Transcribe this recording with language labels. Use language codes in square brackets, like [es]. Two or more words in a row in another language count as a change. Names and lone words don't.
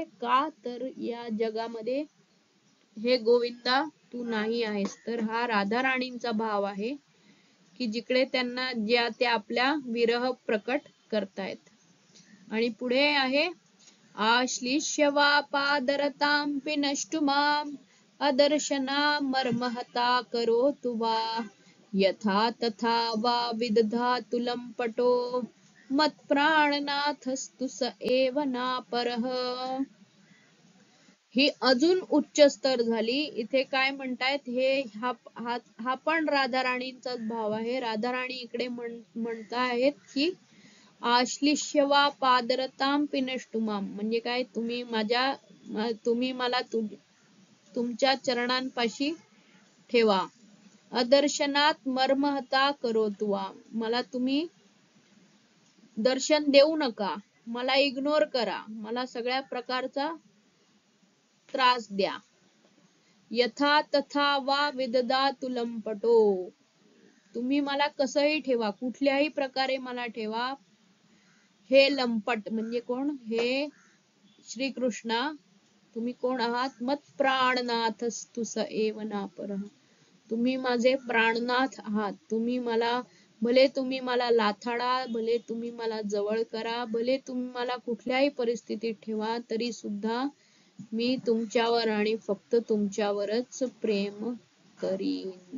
[mr] का तर या जगामध्ये हे गोविंदा तू नाही आहेस. तर हा राधा राणींचा भाव आहे की जिकडे त्यांना ते आपल्या विरह प्रकट करतायत. आणि पुढे आहे, [sa] आश्लिष्य वा पादरतां पिनष्टु माम अदर्शना मर्महता करोतु वा यथा तथा वा विदधातु लंपटो मत्प्राणनाथस्तु स एव नापरः. [mr] ही अजून उच्च स्तर झाली. इथे काय म्हणतायत, हे हा पण राधा राणींचाच भाव आहे. राधा राणी इकडे म्हणतायत की [sa] आश्लिष्यवा पादरताम पिनष्टुमाम, [mr] म्हणजे काय, तुम्ही मला तुमच्या चरणांपाशी ठेवा. [sa] अदर्शनात मर्महता करोतुवा, [mr] मला तुम्ही दर्शन देऊ नका, मला इग्नोर करा, मला सगळ्या प्रकारचा त्रास द्या. [sa] यथा तथा वा विददातु लंपटो, [mr] तुम्ही मला कसंही ठेवा, कुठल्याही प्रकारे मला ठेवा. हे लंपट म्हणजे कोण, हे श्री कृष्णा, तुम्ही कोण आहात? [sa] मत प्राणनाथस्तु स एव नापरः, [mr] तुम्ही माझे प्राणनाथ आहात. भले तुम्ही मला लाथाडा, भले तुम्ही मला जवळ करा, भले तुम्ही मला कुठल्याही परिस्थितीत ठेवा, तरी सुद्धा मी तुमच्यावर आणि फक्त तुमच्यावरच प्रेम करीन.